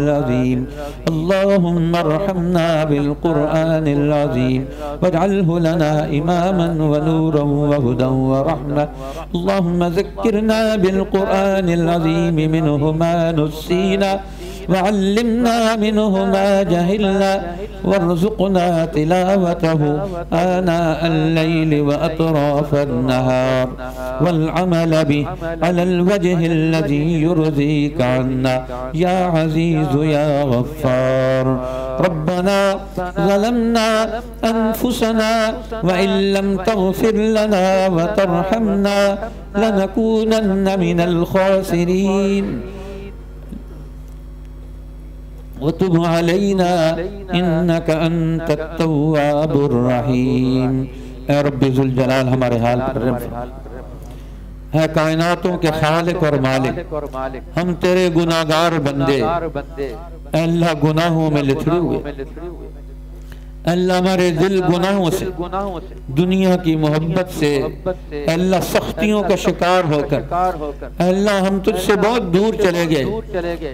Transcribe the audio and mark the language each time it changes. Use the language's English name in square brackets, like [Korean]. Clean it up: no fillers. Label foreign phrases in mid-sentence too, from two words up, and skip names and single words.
[Arabic] عظيم اللهم ارحمنا بالقرآن العظيم واجعله لنا إماما ونورا وهدى ورحمة اللهم ذكرنا بالقرآن العظيم منه ما نسينا وعلمنا منه ما جهلنا وارزقنا تلاوته آناء الليل وأطراف النهار والعمل به على الوجه الذي يرضيك عنا يا عزيز يا غفار. ربنا ظلمنا أنفسنا وإن لم تغفر لنا وترحمنا لنكونن من الخاسرين وتب علينا إنك أنت التواب الرحيم. [Urdu] ऐ [Arabic] ربي ذو الجلال [Urdu] ہمارے حال پر رحم ہے کائناتوں کے خالق اور مالک، ہم تیرے گناہگار بندے اللہ گناہوں میں لتھڑے ہوئے، اللہ ہمارے دل گناہوں سے دنیا کی محبت سے اللہ سختیوں کا شکار ہو کر اللہ ہم تجھ سے بہت دور چلے گئے.